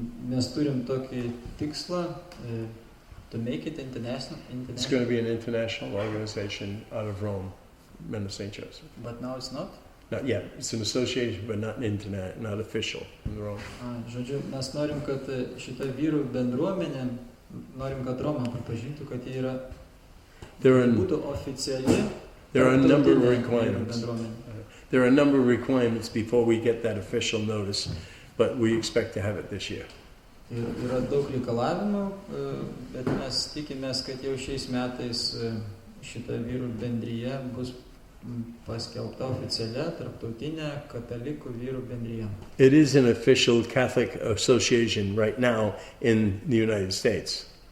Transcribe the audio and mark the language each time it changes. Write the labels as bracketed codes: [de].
[lt] Mes turim tokį tikslą [en] to make it international. It's going to be an international organization out of Rome, Men of St. Joseph. But now it's not? Not yet. It's an association, but not not official in Rome. [lt] Žodžiu, mes norim, kad šita vyrų bendruomenė, norim, kad Roma pripažintų, kad jie yra būtų oficiali. [en] There are a number of requirements. There are a number of requirements before we get that official notice, but we expect to have it this year. [lt] Yra daug reikalavimų, bet mes tikimės, kad jau šiais metais šita vyrų bendryje bus paskelbta oficialia tarptautinė katalikų vyrų bendryje. [en] It is an official Catholic association right now in the United States.